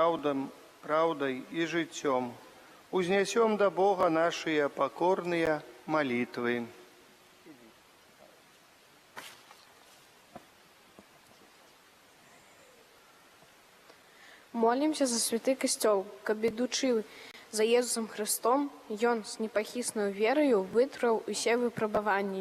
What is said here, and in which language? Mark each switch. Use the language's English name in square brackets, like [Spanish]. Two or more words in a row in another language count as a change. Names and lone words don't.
[Russian] правдой и життем, узнесем до Бога наши покорные молитвы. [Belarusian] Молімся за святы касцёл, каб ідучы за Езусом Христом, Ён з непахісною верою вытраў усе выпрабаванні.